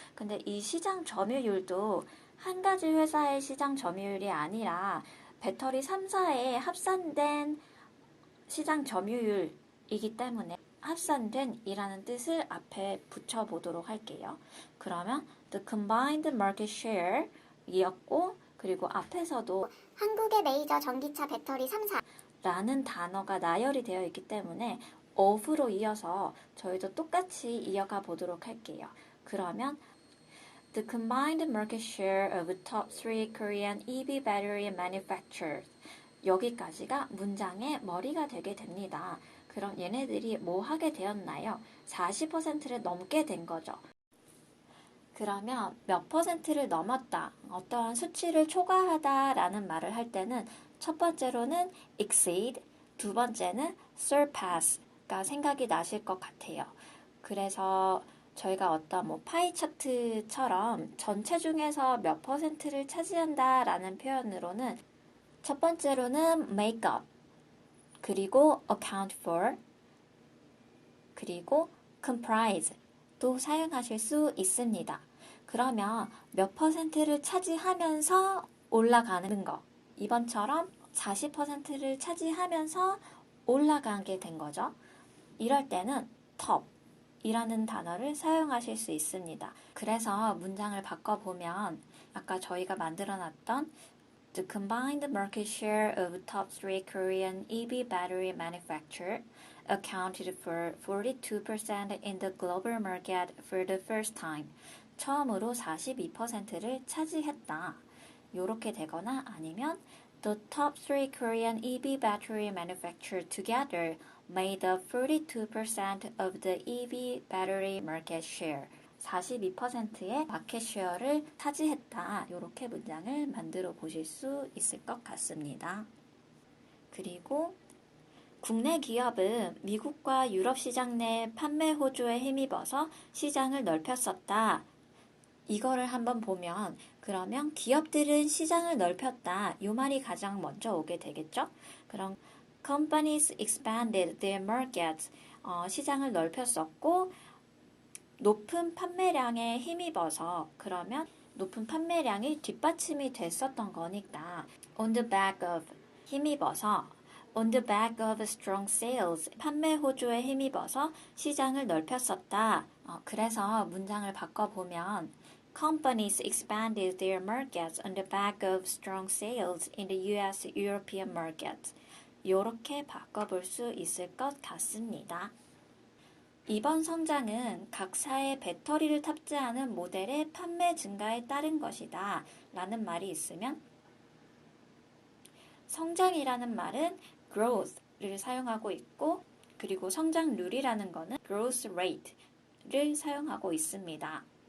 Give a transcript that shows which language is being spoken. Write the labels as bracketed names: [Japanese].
[Korean] 근데 이 시장 점유율도 한 가지 회사의 시장 점유율이 아니라 배터리 3사의 합산된 시장 점유율이기 때문에 합산된 이라는 뜻을 앞에 붙여보도록 할게요. 그러면 [English] the combined market share [Korean] 이었고 그리고 앞에서도 한국의 메이저 전기차 배터리 3사 라는 단어가 나열이 되어 있기 때문에 of로 이어서 저희도 똑같이 이어가 보도록 할게요. 그러면 [English] the combined market share of top 3 Korean EV battery manufacturers [Korean] 여기까지가 문장의 머리가 되게 됩니다. 그럼 얘네들이 뭐 하게 되었나요? 40%를 넘게 된 거죠. 그러면 몇 퍼센트를 넘었다, 어떠한 수치를 초과하다 라는 말을 할 때는 첫 번째로는 exceed, 두 번째는 surpass가 생각이 나실 것 같아요. 그래서 저희가 어떤 파이 차트처럼 전체 중에서 몇 퍼센트를 차지한다 라는 표현으로는 첫 번째로는 make up, 그리고 account for, 그리고 comprise 또 사용하실 수 있습니다. 그러면 몇 퍼센트를 차지하면서 올라가는 거. 이번처럼 40%를 차지하면서 올라가게 된 거죠. 이럴 때는 top 이라는 단어를 사용하실 수 있습니다. 그래서 문장을 바꿔보면 아까 저희가 만들어놨던 [English] The combined market share of top 3 Korean EV battery manufacturers accounted for 42% in the global market for the first time. [Korean] 처음으로 42%를 차지했다. 요렇게 되거나 아니면 [English] The top 3 Korean EV battery manufacturers together made up 42% of the EV battery market share. [Korean] 42%의 마켓 쉐어를 차지했다. 이렇게 문장을 만들어 보실 수 있을 것 같습니다. 그리고 국내 기업은 미국과 유럽 시장 내 판매 호조에 힘입어서 시장을 넓혔었다. 이거를 한번 보면 그러면 기업들은 시장을 넓혔다. 이 말이 가장 먼저 오게 되겠죠? 그럼 [English] companies expanded their markets. [Korean] 시장을 넓혔었고 높은 판매량에 힘입어서 그러면 높은 판매량이 뒷받침이 됐었던 거니까 [English] on the back of [Korean] 힘입어서 [English] on the back of strong sales [Korean] 판매 호조에 힘입어서 시장을 넓혔었다. 그래서 문장을 바꿔보면 [English] companies expanded their markets on the back of strong sales in the US European markets. [Korean] 이렇게 바꿔볼 수 있을 것 같습니다. 이번 성장은 각사의 배터리를 탑재하는 모델의 판매 증가에 따른 것이다 라는 말이 있으면 성장이라는 말은 growth를 사용하고 있고 그리고 성장률이라는 거는 growth rate를 사용하고 있습니다.